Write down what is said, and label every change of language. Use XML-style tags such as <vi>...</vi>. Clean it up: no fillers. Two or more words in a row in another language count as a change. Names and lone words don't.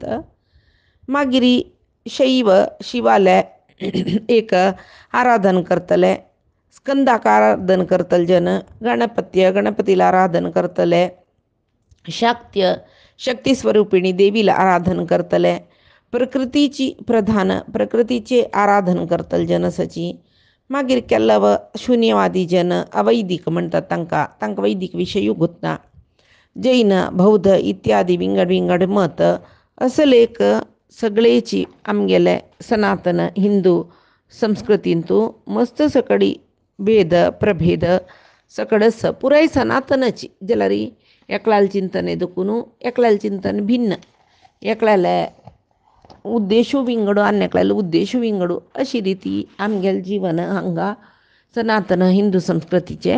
<kok>मागीर शैव शिवाले एक आराधन करतले स्कंदाक आराधन करतले जन गणपतीला आराधन करतले शाक्य शक्ती स्वरूपिणी देवीला आराधन करतले प्रकृतीचे आराधन करतले जनसची. मागीर केल्लव शून्यवादी जन अवैदिक म्हणटात तांकां वैदिक विशयूय गुंतना. जैन बौद्ध इत्यादी विंगड मत असलेक सगळेची आमगेले सनातन हिंदू संस्कृतींतू मस्त सकडी भेद प्रभेद सकडस पुराय सनातनची जाल्यार एकल्याल चिंतन एदुकून एकल्याल चिंतन भिन्न एकल्याले उद्देशू विंगडू आनी एकल्याले उद्देशू विंगडू अशी रिती आमगेलें जीवन हांगा सनातन हिंदू संस्कृतीचे.</kok>